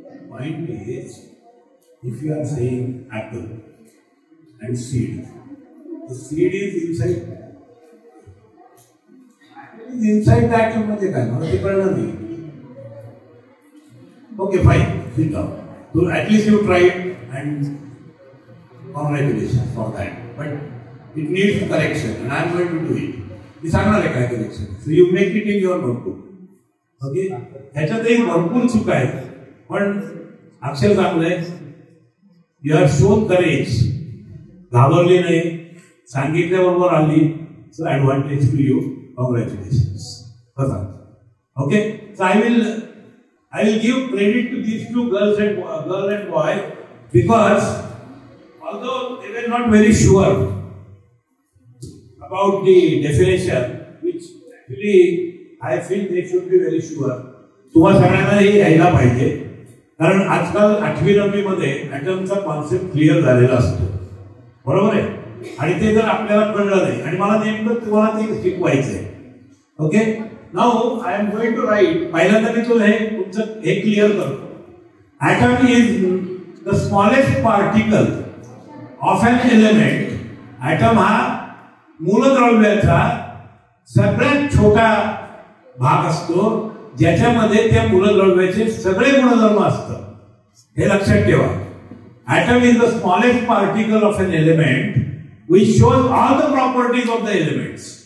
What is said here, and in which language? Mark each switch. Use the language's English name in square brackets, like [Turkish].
[English] Point is, if you are saying apple and seed, the seed is inside. Inside the atom [Marathi] मध्ये काय मला ते कळलं नाही. [English] Okay, fine. Sit down. So at least you tried and congratulations for that. But it needs correction and I am going to do it. [Marathi] मी सांगणार आहे काय correction. [English] So you make it in your notebook. Okay? [Marathi] ह्याच्यातही भरपूर चुका आहेत. पण अक्षर चांगलंय. [English] You have shown courage. [Marathi] घाबरली नाही, सांगितल्याबरोबर आली. [English] So advantage to you. Congratulations. बघा. Okay. So I will give credit to these 2 girls and girl and boy because although they were not very sure about the definition, which actually I feel they should be very sure. [Marathi] तुम्हा सगळ्यांना हे यायला पाहिजे. कारण आजकाल 8वी 9वी मध्ये ऍटमचा concept clear झालेला असतो. बरोबर आहे. आणि ते जर आपल्याला कळलं नाही आणि मला नेमकं तुम्हाला ते शिकवायचंय. Okay. [English] Now I am going to write. [Marathi] पहिल्यांदा मी तुला हे तुमचं हे क्लिअर करतो. [English] Atom is the smallest particle of an element. [Marathi] Atom हा मूलद्रव्याचा सगळ्यात छोटा भाग असतो ज्याच्यामध्ये त्या मूलद्रव्याचे सगळे गुणधर्म असतात. हे लक्षात ठेवा. [English] Atom is the smallest particle of an element which shows all the properties of the elements.